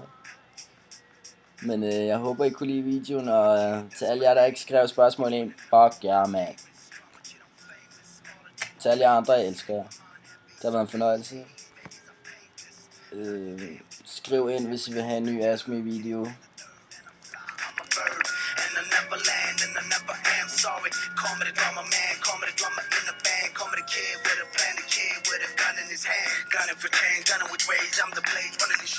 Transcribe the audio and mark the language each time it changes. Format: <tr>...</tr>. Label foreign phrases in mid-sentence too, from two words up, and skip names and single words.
<da>Men jeg håber, I kunne lide videoen, og til alle jer, der ikke skrev spørgsmål ind, fuck jer, man. Til alle jer andre, jeg elsker jer. Det har været en fornøjelse. Skriv ind, hvis I vil have en ny Ask Me video.</da> <en>Sorry, call me the drummer man, call me the drummer in the band, call me the kid with a plan, the kid with a gun in his hand, gunning for change, gunning with rage, I'm the blade, running this shit.</en>